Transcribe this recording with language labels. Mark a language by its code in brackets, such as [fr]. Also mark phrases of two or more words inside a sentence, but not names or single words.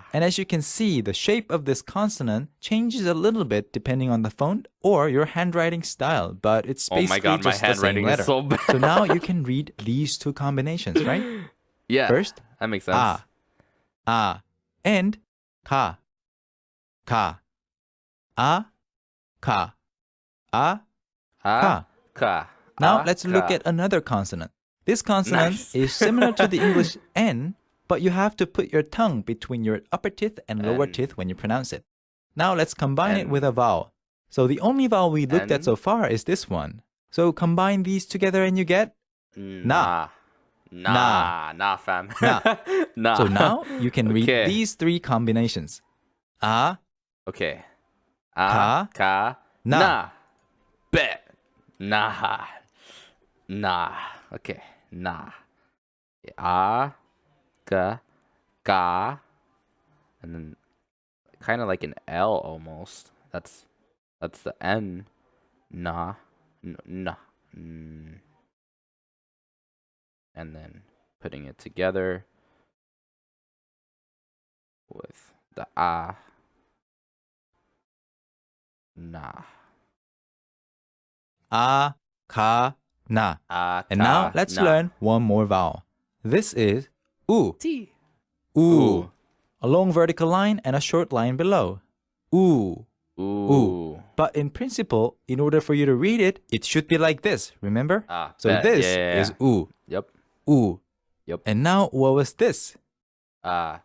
[en] And as you can see, the shape of this consonant changes a little bit depending on the font or your handwriting style, but it's basically just the same letter. So bad. So now you can read these 2 combinations, right? Yeah. First, that makes sense. ah, ah, and ka, ka, ah, ka, ah, ka. Ka. Now let's look at another consonant. This consonant is similar to the English N, but you have to put your tongue between your upper teeth and lower teeth when you pronounce it. Now let's combine it with a vowel. So the only vowel we looked at N? so far is this one. So combine these together and you get na. Nah, fam. Na. Nah. So now you can read Okay. these three combinations. A, Okay. Ka, Ka, na. na. Bet. Nah. Nah. Okay. Nah. A, Ka, Ka, and then kind of like an L almost. That's the N. Nah. Nah. And then putting it together with the A. Nah. A, Ka, na. A, And now ka, let's na. learn one more vowel. This is U. T. U. Ooh. A long vertical line and a short line below. U. Ooh. But in principle, in order for you to read it, it should be like this, remember? So Bet. this Yeah. is U. Yep. U. Yep. And now what was this? Ka.